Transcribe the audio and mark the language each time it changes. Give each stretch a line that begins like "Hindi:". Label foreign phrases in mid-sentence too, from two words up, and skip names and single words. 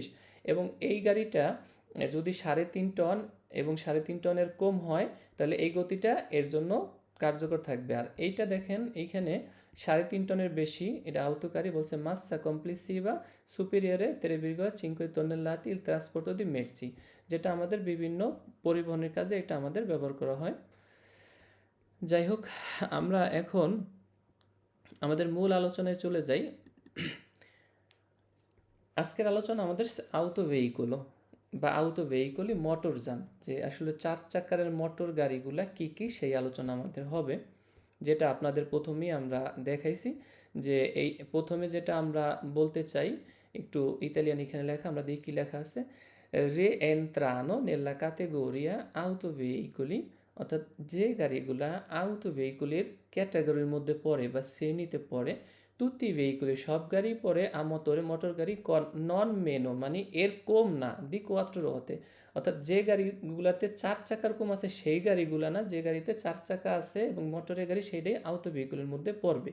Bangla: এবং এই গাড়িটা যদি 3.5 টন এবং 3.5 টনের কম হয় তাহলে এই গতিটা এর জন্য কার্যকর থাকবে। আর এইটা দেখেন এইখানে 3.5 টনের বেশি, এটা আউতোকারি বলছে
Italian: massa complessiva superiore 3,5 tonnellate il trasporto di merci,
Bangla: যেটা আমাদের বিভিন্ন পরিবহনের কাজে এটা আমাদের ব্যবহার করা হয়। যাই হোক, আমরা এখন আমাদের মূল আলোচনায় চলে যাই। আজকের আলোচনা আমাদের আউটো ভেহিকুলো বা আউটো ভেহিকুলি মোটরযান, যে আসলে 4 চাকার মোটর গাড়িগুলা কি কি সেই আলোচনা আমাদের হবে, যেটা আপনাদের প্রথমেই আমরা দেখাইছি। যে এই প্রথমে যেটা আমরা বলতে চাই, একটু ইতালিয়ান এখানে লেখা, আমরা দেখি কি লেখা আছে,
Italian: rientrano nella categoria auto veicoli,
Bangla: অর্থাৎ যে গাড়িগুলা আউটো ভেহিকুলের ক্যাটাগরির মধ্যে পড়ে বা শ্রেণীতে পড়ে,
Italian: tutti veicoli
Bangla: সব গাড়ি পড়ে, আমতরে মোটর গাড়ি
Italian: non meno
Bangla: মানে এর কম না,
Italian: di quattro
Bangla: হতে, অর্থাৎ যে গাড়িগুলাতে 4 চাকার কম আছে সেই গাড়িগুলা না, যে গাড়িতে 4 চাকা আছে এবং মোটরের গাড়ি সেইটাই আউটো ভেহিকুলের মধ্যে পড়বে।